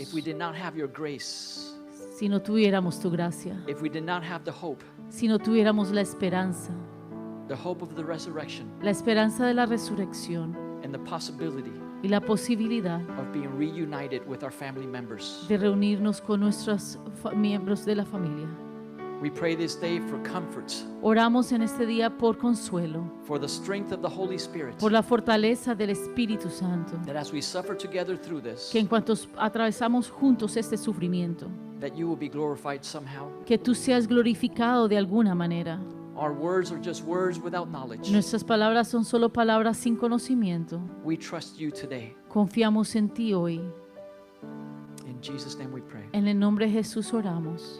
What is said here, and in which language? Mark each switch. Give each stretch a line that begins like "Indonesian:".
English: if we did not have your grace?
Spanish: si no tuviéramos tu gracia?
English: If we did not have the hope
Spanish: Si no tuviéramos la esperanza
English: of the resurrection
Spanish: de la resurrección
English: and the possibility
Spanish: y la posibilidad
English: of being reunited with our family members.
Spanish: de reunirnos con nuestros miembros de la familia.
English: We pray this day for comforts,
Spanish: Oramos en este día por consuelo,
English: for the strength of the Holy Spirit,
Spanish: por la fortaleza del Espíritu Santo,
English: that as we suffer together through this,
Spanish: que en cuanto atravesamos juntos este sufrimiento,
English: that you will be glorified somehow.
Spanish: que tú seas glorificado de alguna manera.
English: Our words are just words without knowledge.
Spanish: Nuestras palabras son solo palabras sin conocimiento.
English: We trust you today.
Spanish: Confiamos en ti hoy.
English: In Jesus' name we pray.
Spanish: En el nombre de Jesús oramos.